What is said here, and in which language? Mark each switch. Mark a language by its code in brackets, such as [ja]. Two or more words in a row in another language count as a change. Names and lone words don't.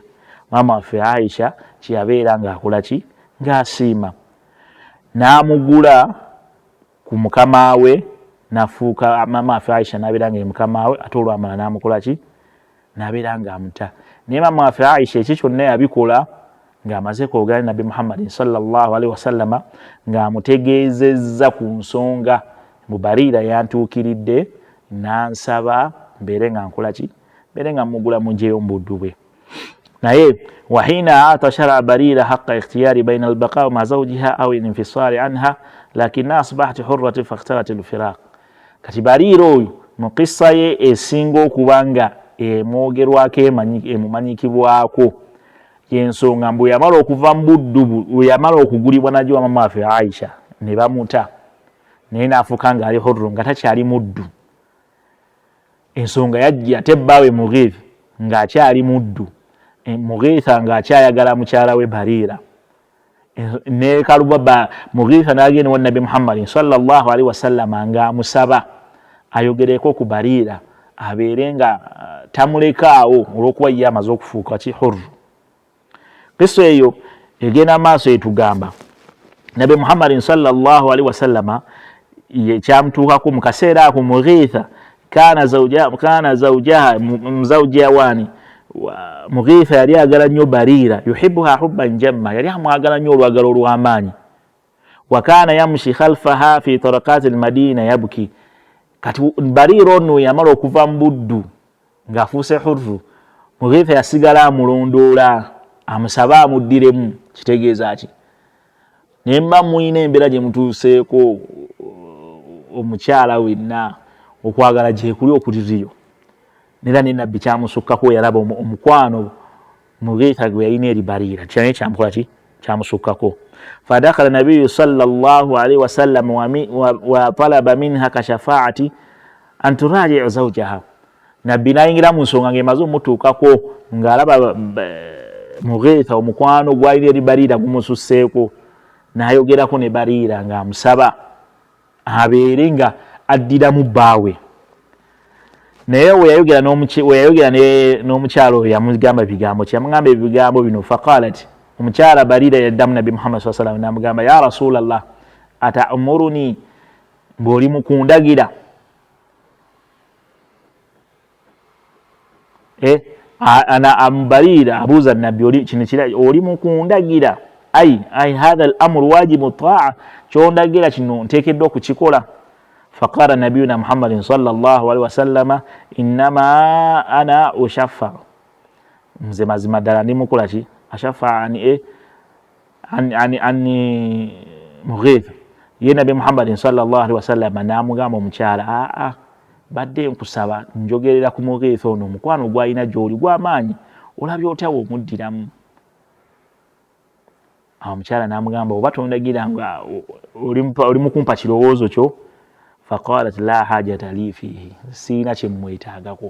[lg] Maama waffe Aisha kyeyabeera ng'akola ki ng'asiima n'amugula ku mukama we nafuuka maama waffe Aisha n'abeera nga ye mukama we ate olwamala n'amukola ki n'abeera ng'amuta. Naye maama waffe Aisha eki kyonna yabikola ng'amaze kwogera Nabbi Muhammad [ar] صلى الله عليه وسلم [lg] ng'amutegeezezza ku nsonga mu Barira yantuukiridde n'ansaba mbeere nga nkola ki mbeere nga mugula munjeyo mbuddu bwe. [ar] Naye وحينا أشارة بريرة حقا اختياري بين البقاء مع زوجها أو الانفصال عنها لكن أصبحت حرة فاختارت الفراق. [lg] Kati Barira oyo mu qissa ye esinga okubanga emwogerwako emumanyikibwako yensonga mbu yamala okuva mu buddu yamala okugulibwa najjo maama waffe Aisha ne bamuta naye n'afuuka ng'ali hurru nga takyali muddu. Ensonga yajja ate bbaawe Mughitha ng'akyali muddu, Mughitha ng'akyayagala mukyala we Barira. Ne kaluba Mughitha n'agenda wa Nabbi Muhammad [ar] صلى الله عليه وسلم [lg] ng'amusaba ayogereko ku Barira abeere nga tamulekaawo olw'okuba ye amaze okufuuka ki hurru. Qissa eyo egenda maaso etugamba Nabbi Muhammad [ar] صلى الله عليه وسلم [lg] kyamutuukako mu kaseera ako Mughitha [ar] كان زوجها [lg] muzawjiha wani Mughitha yali agala nnyo Barira [ar] يحبها حبا جما, [lg] yali amwagala nnyo olwagala olw'amaanyi. [ar] وكان يمشي خلفها في طرقات المدينة يبكي. [lg] Kati Barira ono yamala okuva mu buddu ng'afuuse hurru, Mughitha yasigala amulondoola amusaba amuddiremu. Kitegeeza ki? Naye mba muyina embeera gye mutuuseeko omukyala wenna okwagala gyekuli okutiriyo. Nera ne Nabbi kyamusukkako yalaba omukwano Mughitha gwe yalina eri Barira kyane kyamukola ki kyamusukkako. [ar] فدخل النبي صلى الله عليه وسلم وطلب منها كشفاعة أن تراجع زوجها. [lg] Nabbi n'ayingira mu nsonga ng'emaze omutuukako ng'alaba Mughitha omukwano gwalina eri Barira gumususseeko, n'ayogerako ne Barira ng'amusaba abeere nga addiramu bbaawe. Naye weyayogera n'omukyalo oyo yamugamba ebigambo ki? Yamugamba ebigambo bino faqalat, omukyala Barira yaddamu Nabbi Muhammad [ar] صلى الله عليه وسلم [lg] n'amugamba [ar] يا رسول الله أتأمرني, [lg] ng'oli mu kundagira ana Barira abuuza Nabbi kino oli mu kundagira [ar] أي هذا الأمر واجب الطاعة, [lg] kyondagira kino nteekeddwa okukikola. [ar] فقال نبينا محمد صلى الله عليه وسلم إنما أنا أشفع, [lg] nze mazima ddala ndi mukola ki [ar] أشفع عن مغيث. [lg] Ye Nabbi Muhammadin [ar] صلى الله عليه وسلم [lg] n'amugamba omukyala badde nkusaba njogerera ku Mughitha ono omukwano gwalina gy'oli gw'amaanyi, olabye otya bw'omuddiramu? Omukyala n'amugamba oba tondagira nga oli mu kumpa kirowoozo kyo. [ar] فقالت لا حاجة لي فيه, [lg] siina kye mmwetaagako.